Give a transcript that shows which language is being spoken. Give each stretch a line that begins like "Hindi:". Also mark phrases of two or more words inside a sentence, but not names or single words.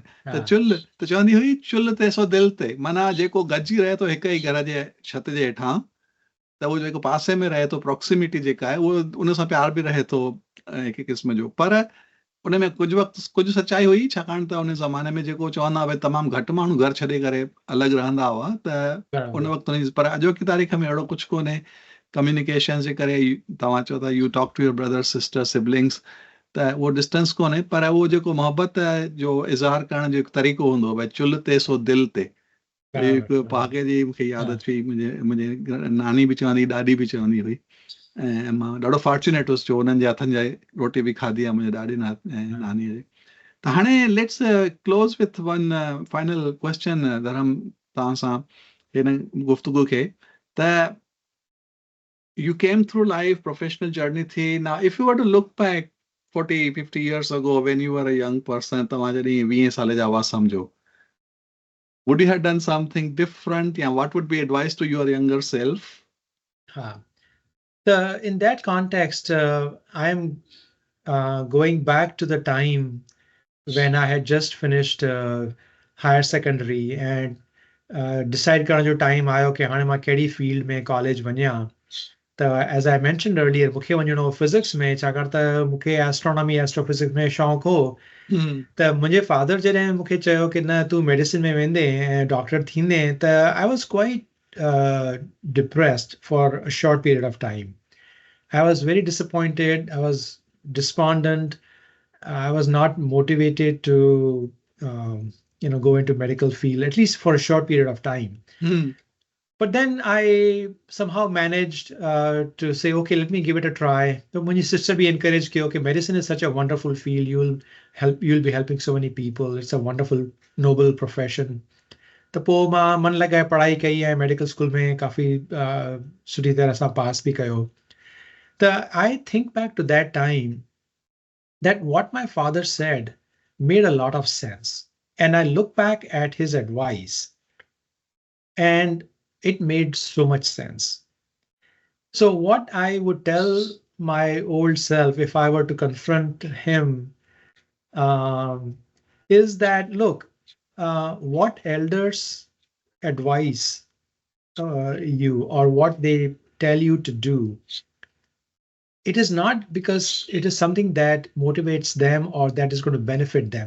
Sindhi: त चुल्हि त चवंदी हुई चुल्हि ते सो दिलि ते, माना जेको गॾिजी रहे थो हिक ई घर जे छत जे हेठां, त उहो जेको पासे में रहे थो, प्रॉक्सिमिटी जेका आहे उहो उन सां प्यार बि रहे थो हिकु क़िस्म जो. पर उन में कुझु वक़्तु कुझु सचाई हुई, छाकाणि त उन ज़माने में जेको चवंदा भई तमामु घटि माण्हू घर छॾे करे अलॻि रहंदा हुआ, त उन वक़्तु पर अॼोकी तारीख़ में अहिड़ो कुझु कोन्हे. कम्युनिकेशन जे करे तव्हां चओ था
English: you talk to your brother sister siblings,
Sindhi: त उहो डिस्टेंस कोन्हे. पर उहो जेको मोहबत जो इज़हार करण जो हिकु तरीक़ो हूंदो, भई चुल्हि ते सो दिलि ते. हिकु पहाके जी मूंखे यादि अची, मुंहिंजे नानी बि चवंदी, ॾाॾी बि चवंदी हुई. ऐं मां ॾाढो फॉर्चुनेट हुउसि जो हुननि जे हथनि जा रोटी बि खाधी आहे मुंहिंजे ॾाॾी नानीअ जी. त हाणे
English: let's close with one final question
Sindhi: धरम तव्हां सां हिन गुफ़्तगू खे.
English: त you came through life, professional journey thi. Now if you were to look back 40-50 years ago when you were a young person,
Sindhi: तव्हां जॾहिं 20 साल जा हुआ सम्झो,
English: would you have done something different? Yeah, what would be advice to your younger self? In that context, I'm going back to the time when I had just finished higher secondary and decide
Sindhi: करण जो time आयो कि हाणे मां कहिड़ी field में college वञा.
English: त as I mentioned earlier,
Sindhi: मूंखे वञिणो हो physics में, छाकाणि त मूंखे
English: astronomy astrophysics
Sindhi: में शौक़ु हो. त मुंहिंजे father जॾहिं मूंखे चयो कि न तूं medicine में वेंदे ऐं डॉक्टर थींदे, त
English: I was quite depressed for a short period of time. I was very disappointed. I was despondent. I was not motivated to, go into medical field, at least for a short period of time. But then I somehow managed to say, okay, let me give it a try. So when your sister be encouraged, okay, medicine is such a wonderful field. You'll be helping so many people. It's a wonderful, noble profession.
Sindhi: तो पोइ मां मन लॻाए पढ़ाई कई ऐं मेडिकल स्कूल में काफ़ी सुठी तरह सां पास बि कयो.
English: त I think back to that time that what my father said made a lot of sense. And I look back at his advice and it made so much sense. So what I would tell my old self if I were to confront him is that, look, what elders advise you or what they tell you to do, it is not because it is something that motivates them or that is going to benefit them.